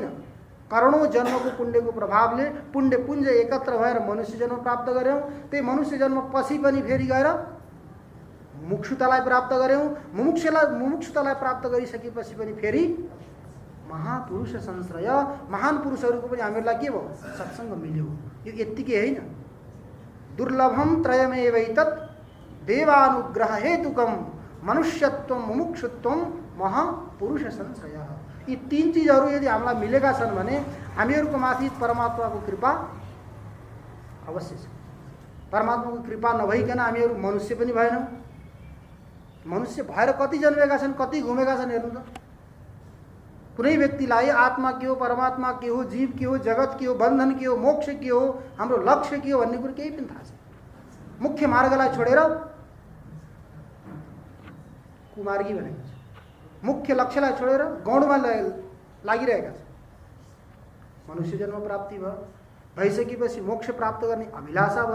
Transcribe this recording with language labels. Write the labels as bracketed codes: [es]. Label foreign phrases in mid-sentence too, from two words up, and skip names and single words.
[ne] करोडौँ जन्मको पुण्यको प्रभावले पुण्य पुञ्ज एकत्र भएर मनुष्य जन्म प्राप्त गऱ्यौँ। त्यही मनुष्य जन्म पछि पनि फेरि गएर मुमुक्षुतालाई प्राप्त गऱ्यौँ। मुमुक्षुतालाई प्राप्त गरिसकेपछि पनि फेरि महापुरुष संश्रय, महान पुरुषहरूको पनि हामीहरूलाई के भयो? सत्सङ्ग मिल्यो। यो यत्तिकै होइन। [sa] दुर्लभम त्रयमेवैतत् देवानुग्रह हेतुकम मनुष्यत्वम मुमुक्षुत्वम महापुरुष संश्रय। [ne] यी तीन चीजहरू यदि हामीलाई मिलेका छन् भने हामीहरूको माथि परमात्माको कृपा अवश्य छ। परमात्माको कृपा नभइकन हामीहरू मनुष्य पनि भएनौँ। मनुष्य भएर कति जन्मेका छन्, कति घुमेका छन् हेर्नु त। कुनै व्यक्तिलाई आत्मा के हो, परमात्मा के हो, जीव के हो, जगत के हो, बन्धन के हो, मोक्ष के हो, हाम्रो लक्ष्य के हो भन्ने कुरो केही पनि थाहा छैन। मुख्य मार्गलाई छोडेर कुमार्गी भनेको छ। मुख्य लक्ष्यलाई छोडेर गौडमा लागिरहेका छन्। मनुष्य जन्म प्राप्ति भयो, भइसकेपछि मोक्ष प्राप्त गर्ने अभिलाषा भयो।